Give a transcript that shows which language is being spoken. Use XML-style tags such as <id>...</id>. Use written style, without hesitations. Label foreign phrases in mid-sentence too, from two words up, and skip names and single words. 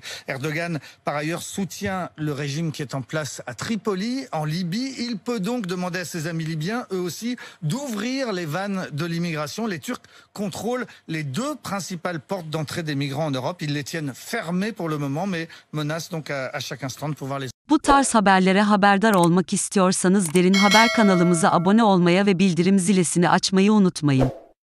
<fr>Erdogan, par ailleurs, soutient le régime qui est en place à Tripoli, en Libye. Il peut donc demander à ses amis libyens, eux aussi, d'ouvrir les vannes de l'immigration. Les Turcs contrôlent les 2 principales portes d'entrée des migrants en Europe. Ils les tiennent fermées pour le moment, mais menacent donc à chaque instant de pouvoir les...</fr> <tr>Bu tarz haberlere haberdar olmak istiyorsanız Derin Haber kanalımıza abone olmayı ve bildirim zilini açmayı unutmayın.</tr>